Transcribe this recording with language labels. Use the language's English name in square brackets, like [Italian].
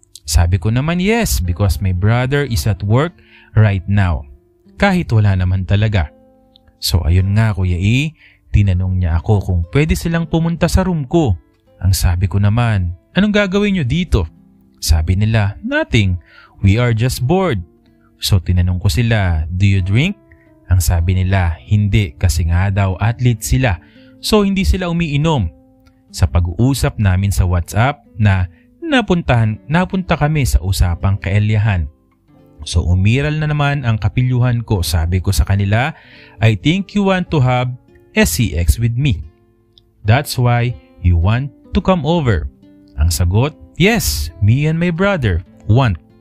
[Filipino] Sabi ko naman [English] yes, because my brother is at work right now. [Filipino] Kahit wala naman talaga. So ayun nga Kuya E, tinanong niya ako kung pwede silang pumunta sa room ko. Ang sabi ko naman, anong gagawin niyo dito? Sabi nila, [English] nothing, we are just bored. [Filipino] So tinanong ko sila, [English] do you drink? [Filipino] Ang sabi nila, hindi kasi nga daw athlete sila. So hindi sila umiinom. Sa pag-uusap namin sa WhatsApp na napunta kami sa usapang kaelyahan. So umiral na naman ang kapilyuhan ko. Sabi ko sa kanila, [English] I think you want to have SCX with me. That's why you want to come over. [Filipino] Ang sagot, [English] yes, me and my brother want.